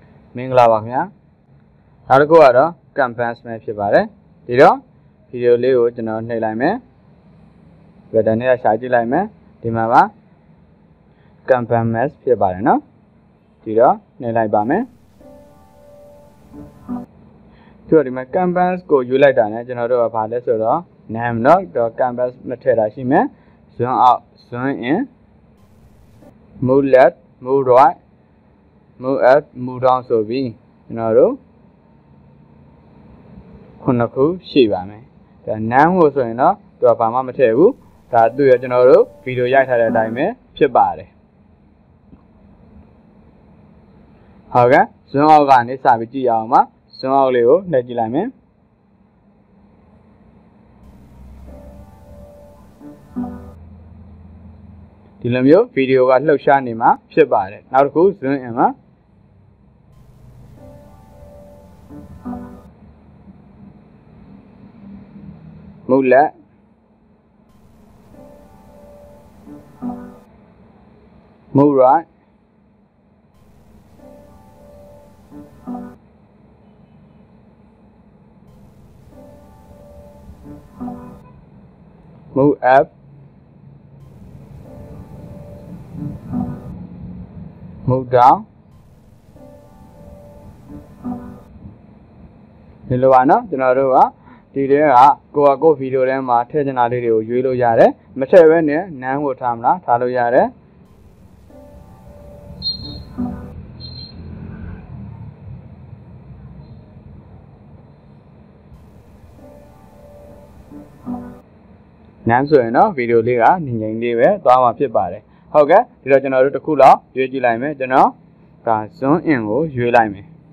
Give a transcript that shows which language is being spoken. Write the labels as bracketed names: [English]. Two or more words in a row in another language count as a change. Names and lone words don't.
[Burmese] မင်္ဂလာပါခင်ဗျာနောက်တစ်ခုကတော့ campaign ပဲဖြစ်ပါတယ်ဒီတော့ဗီဒီယိုလေးကိုကျွန်တော်နှိပ်လိုက်မယ်ဘယ်တန်းနဲ့ရှာကြည့်လိုက်မယ်ဒီမှာက [English] campaign mask [Burmese] ဖြစ်ပါတယ်နော်ဒီတော့နှိပ်လိုက်ပါမယ် ဒီတော့ဒီမှာ campaign ကိုယူလိုက်တာနဲ့ကျွန်တော်တို့ကဘာလဲဆိုတော့ name နော်တော့ campaign မထည့်တာရှိမယ် [English] zoom out zoom in move left move right move up move down [Burmese] ဆိုပြီးကျွန်တော်တို့ ခုရှိပါမယ်ဒါ name ကိုဆိုရင်တော့သူကဘာမှမထည့်ဘူးဒါသူရကျွန်တော်တို့ဗီဒီယိုရိုက်ထားတဲ့အတိုင်းပဲဖြစ်ပါတယ်ဟုတ်ကဲ့ [English] zoom out [Burmese] ကနေစပြီးကြည့်ရအောင်ပါ [English] zoom out [Burmese] လေးကိုနှိပ်ကြည့်လိုက်မယ် ဒီလိုမျိုးဗီဒီယိုကလှုပ်ရှားနေမှာဖြစ်ပါတယ်နောက်တစ်ခု [English] zoom in [Burmese] မှာ [English] move left move right move up move down ဒီ [Burmese] လိုပါနော်ကျွန်တော်တို့ကဒီထဲကကိုဗီဒီယိုထဲမှာထည့်ချင်တာလေးတွေကိုရွေးလို့ရတယ်မထည့်ဘဲနဲ့နန်းကိုထားမလားထားလို့ရတယ် နန်းဆိုရင်တော့ဗီဒီယိုလေးကငြိမ်ငြိမ်လေးပဲသွားမှာဖြစ်ပါတယ်ဟုတ်ကဲ့ဒီတော့ကျွန်တော်တို့တစ်ခုလောက်ရွေးကြည့်လိုက်မယ်ကျွန်တော်ဒါ [English] zoom in [Burmese] ကိုရွေးလိုက်မယ်